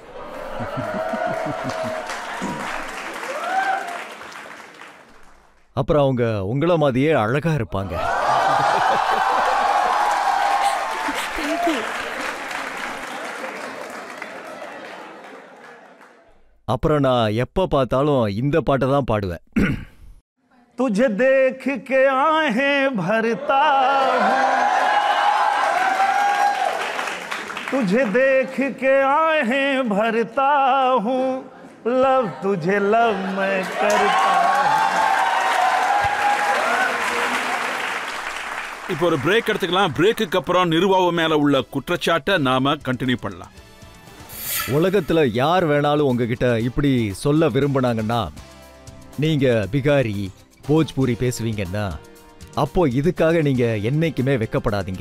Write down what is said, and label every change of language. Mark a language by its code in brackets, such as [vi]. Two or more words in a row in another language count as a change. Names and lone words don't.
[ta] அப்புறம் அவங்க உங்கள மாதிரியே அழகா இருப்பாங்க. அப்புறம் நான் எப்ப பார்த்தாலும் இந்த பாட்டை தான் பாடுவேன். [hi] तुझे देख के आहें भरता हूँ, तुझे देख के आहें भरता हूँ, लव तुझे लव मैं करता हूँ. [ta] இப்போ ஒரு பிரேக் எடுத்துக்கலாம். பிரேக்குக்கு அப்புறம் நிருவாவு மேல உள்ள குற்றச்சாட்டை நாம கண்டினியூ பண்ணலாம். உலகத்துல யார் வேணாலும் உங்ககிட்ட இப்படி சொல்ல விரும்பினாங்கன்னா, நீங்க பிகாரி போஜ்பூரி பேசுவீங்கன்னா, அப்போ இதுக்காக நீங்க என்னைக்குமே வெக்கப்படாதீங்க.